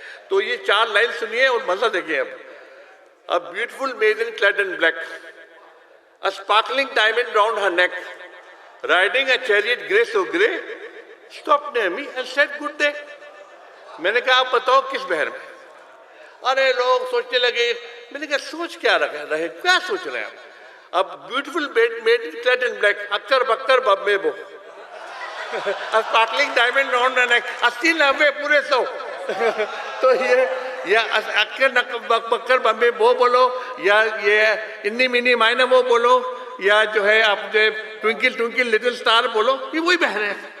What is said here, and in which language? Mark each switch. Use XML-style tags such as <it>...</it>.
<hi>तो ये 4 लाइन सुनिए और मजा देखिए अब।</hi> <en>A beautiful maiden clad in black, a sparkling diamond round her neck, riding a chariot grey so grey, stopped near me and said good day.</en> <hi>मैंने कहा आप बताओ किस बहर में। अरे लोग सोचने लगे, मैंने कहा सोच क्या रहे, क्या सोच रहे हैं आप?</hi> <en>अब beautiful maiden clad in black, अक्कर बक्कर बब्बे बो, a sparkling diamond round her neck, 80 90 पूरे 100।</en> <hi>तो ये या अक्कर बक्कर बम्बे वो बोलो, या ये इन्नी मिनी मायना वो बोलो, या जो है आप जो ट्विंकल ट्विंकल लिटिल स्टार बोलो, ये वही बहन है।</hi>